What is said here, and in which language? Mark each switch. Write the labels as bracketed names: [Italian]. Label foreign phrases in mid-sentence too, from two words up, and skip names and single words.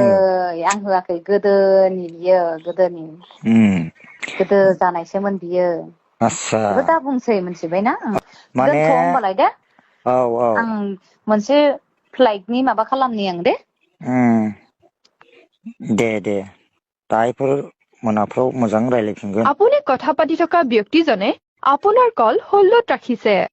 [Bodo] आं होआखै गोदोनि बियो गोदोनि गोदो जानायसोमोन बियो आस्सा बेखौ दा बुंसै मिथिबायना माने दोनथ' होमबालाय दे औ औ आं मोनसे फ्लाइटनि माबा खालामनि आं दे दे दाहायफोर मोनाफ्राव मोजां रायज्लायफिनगोन। [Assamese] আপুনি কথা পাতি থকা ব্যক্তিজনে আপোনাৰ কল হোল্ডত ৰাখিছে।